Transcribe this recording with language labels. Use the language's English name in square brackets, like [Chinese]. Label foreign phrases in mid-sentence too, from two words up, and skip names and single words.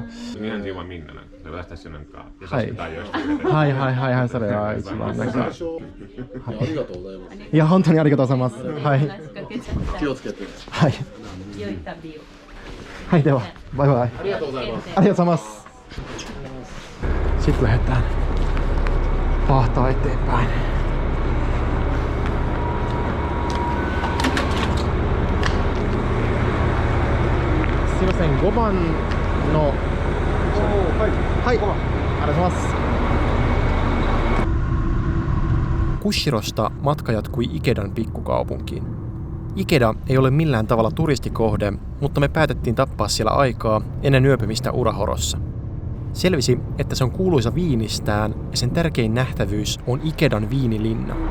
[Japanese] 日本人はみんな私たちなんか優しく対応してくれて。はいそれは一番なんか。ありがとうございます。いや本当にありがとうございます。はい。気をつけて。はい。良い旅を。はいではバイバイ。ありがとうございます。ありがとうございます。 [Finnish] Sitten lähdetään pahtaa eteenpäin. [Japanese] Sumimasen, 5番のはい、ありがとうございます。 [Finnish] Kushirosta matka jatkui Ikedan pikkukaupunkiin. Ikeda ei ole millään tavalla turistikohde, mutta me päätettiin tappaa siellä aikaa ennen yöpymistä Urahorossa. Selvisi, että se on kuuluisa viinistään ja sen tärkein nähtävyys on Ikedan viinilinna.